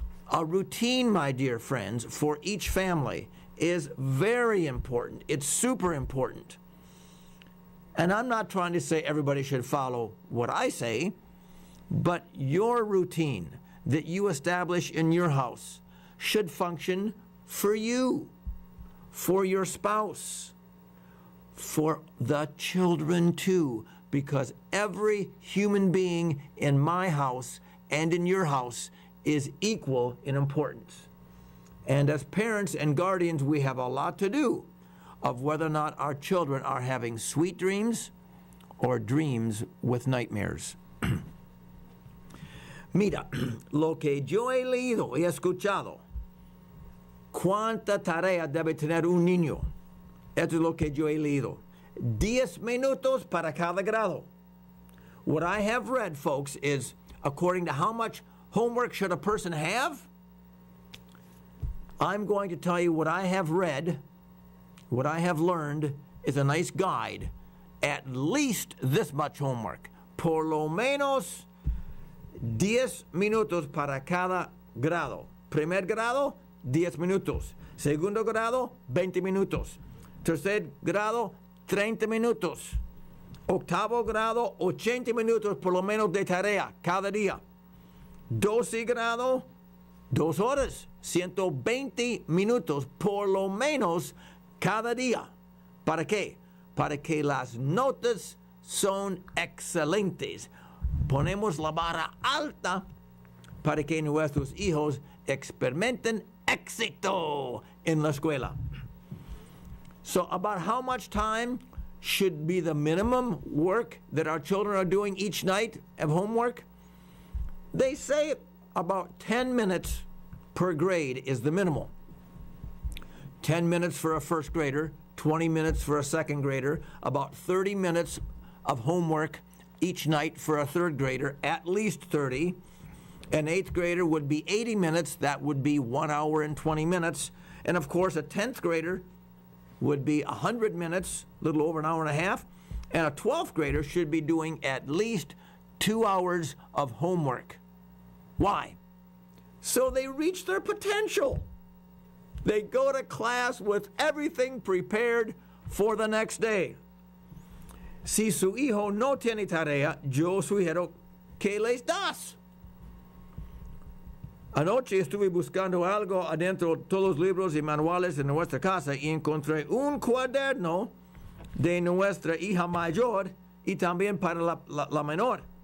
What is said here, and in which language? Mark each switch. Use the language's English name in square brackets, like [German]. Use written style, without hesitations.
[English] A routine, my dear friends, for each family is very important. It's super important. And I'm not trying to say everybody should follow what I say, but your routine that you establish in your house should function for you, for your spouse, for the children too, because every human being in my house and in your house is equal in importance. And as parents and guardians, we have a lot to do. of whether or not our children are having sweet dreams or dreams with nightmares. [Spanish] Mira, lo que yo he leído y escuchado, ¿cuánta tarea debe tener un niño? Esto es lo que yo he leído. 10 minutos para cada grado. [English] What I have read, folks, is according to how much homework should a person have, I'm going to tell you what I have read, what I have learned is a nice guide. At least this much homework. [Spanish] Por lo menos 10 minutos para cada grado. Primer grado, 10 minutos. Segundo grado, 20 minutos. Tercer grado, 30 minutos. Octavo grado, 80 minutos por lo menos de tarea cada día. 12 grado, 2 horas, 120 minutos por lo menos cada día. ¿Para qué? Para que las notas son excelentes. Ponemos la vara alta para que nuestros hijos experimenten éxito en la escuela. [English] So about how much time should be the minimum work that our children are doing each night of homework? They say about 10 minutes per grade is the minimum. 10 minutes for a first grader, 20 minutes for a second grader, about 30 minutes of homework each night for a third grader, at least 30. An eighth grader would be 80 minutes. That would be 1 hour and 20 minutes. And of course, a 10th grader would be 100 minutes, a little over an hour and a half. And a 12th grader should be doing at least 2 hours of homework. Why? So they reach their potential. They go to class with everything prepared for the next day. [Spanish] Si su hijo no tiene tarea, yo sugiero que les das. Anoche estuve buscando algo adentro de todos los libros y manuales de nuestra casa y encontré un cuaderno de nuestra hija mayor y también para la menor.